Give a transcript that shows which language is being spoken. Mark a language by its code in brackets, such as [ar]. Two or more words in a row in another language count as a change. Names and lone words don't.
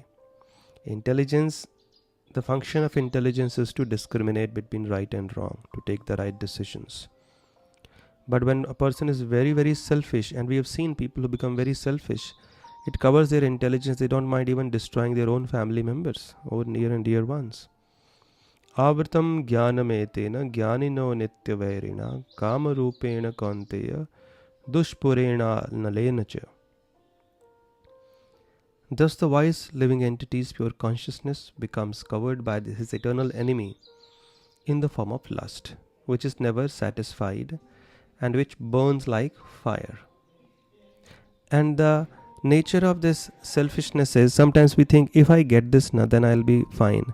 [en] Intelligence, the function of intelligence is to discriminate between right and wrong, to take the right decisions. But when a person is very, very selfish, and we have seen people who become very selfish, it covers their intelligence. They don't mind even destroying their own family members or near and dear ones. [sa] आवृतं ज्ञानमेतेन ज्ञानिनो नित्यवैरिणा कामरूपेण कौन्तेय दुष्पूरेण नलेन च. [en] Thus the wise living entity's pure consciousness becomes covered by his eternal enemy in the form of lust, which is never satisfied and which burns like fire. And the nature of this selfishness is, sometimes we think, if I get this now, then I'll be fine.